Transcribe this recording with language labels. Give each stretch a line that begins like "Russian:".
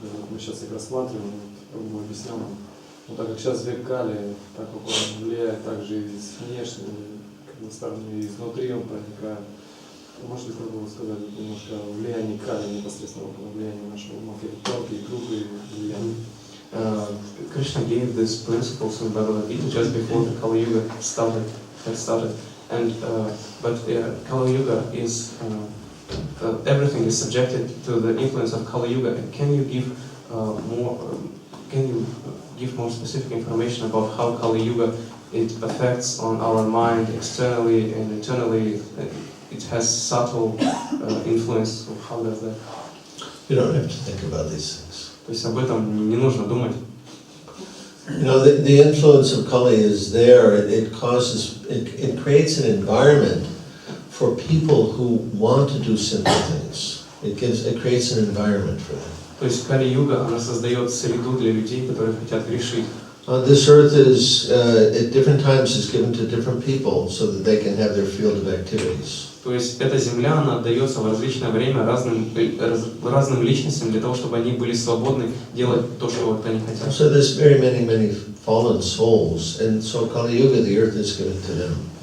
Russian: Мы сейчас их рассматриваем, мы объясняем. Но так как сейчас век Кали, так как он влияет также и с внешней стороны, и изнутри он проникает. Может ли кто-то сказать немножко о влиянии Кали, непосредственно влияние нашего ума, тонкие, грубые влияния?
English: Krishna gave these principles in Bhagavad-Gita just before the Kali Yuga started. And Kali Yuga is everything is subjected to the influence of Kali Yuga. And can you give more specific information about how Kali Yuga it affects on our mind externally and internally? It has subtle influence. So how does that? You don't have to think about these things.
Russian: То есть об этом не нужно думать.
English: You know, the influence of Kali is there. It creates an environment for people who want to do simple things. It creates an environment for them.
Russian: То есть Кали-юга, она создает среду для людей, которые хотят грешить.
English: This earth is, at different times, is given to different people so that they can have their field of activities.
Russian: То есть эта земля, она отдается в различное время разным личностям для того, чтобы они были свободны делать то, что вот они хотят.
English: So there's very many fallen souls, and so Kali Yuga, the earth is given to them.